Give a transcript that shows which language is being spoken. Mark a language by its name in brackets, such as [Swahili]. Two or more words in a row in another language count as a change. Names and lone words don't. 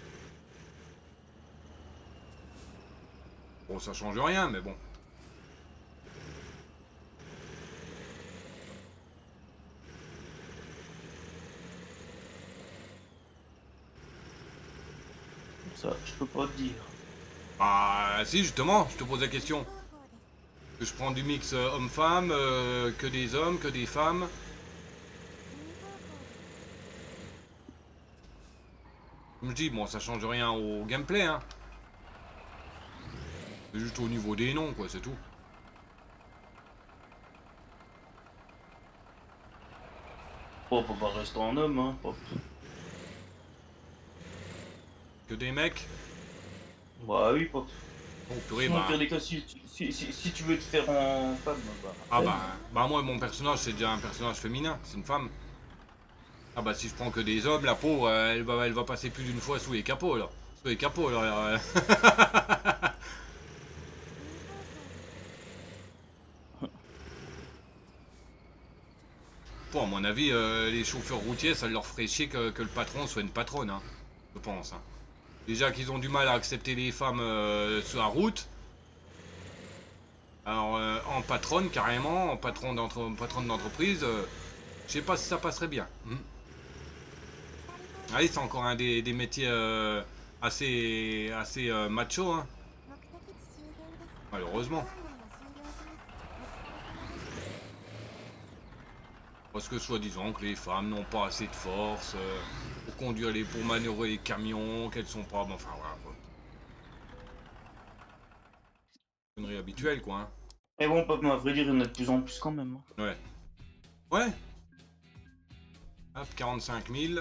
[French] Bon, ça change rien, mais bon. Ça, je peux pas te dire. Ah, si, justement, je te pose la question. [Japanese] 方向です [French] Que je prends du mix homme-femme, que des hommes, que des femmes. [Japanese] 右方向です [French] Comme je dis, bon, ça change rien au gameplay, hein. C'est juste au niveau des noms, quoi, c'est tout. Oh, on peut pas rester en homme, hein. Oh. Que des mecs. Bah oui, pas. Oh, purée, Sinon, bah. au pire des cas, si tu veux te faire en femme, bah. Ah bah moi mon personnage c'est déjà un personnage féminin, c'est une femme. Ah bah si je prends que des hommes, la pauvre elle va passer plus d'une fois sous les capots là. Sous les capots là. [Japanese] 右方向です [French] Bah Bon, à mon avis, les chauffeurs routiers, ça leur ferait chier que le patron soit une patronne, hein, je pense. Hein. Déjà qu'ils ont du mal à accepter les femmes sur la route. Alors, en patronne, carrément, en patronne d'entreprise, je sais pas si ça passerait bien. Ah oui, c'est encore un des métiers assez macho, hein, [Japanese] 目的地周辺です。 [French] malheureusement. [Japanese] 案内を終了します。 [French] Parce que soi-disant que les femmes n'ont pas assez de force pour pour manœuvrer les camions, qu'elles sont pas... Bon, enfin, voilà, quoi. Connerie habituelle, quoi, hein. Mais bon, à vrai dire, il y en a de plus en plus quand même. Ouais. Ouais. Hop, 45 000.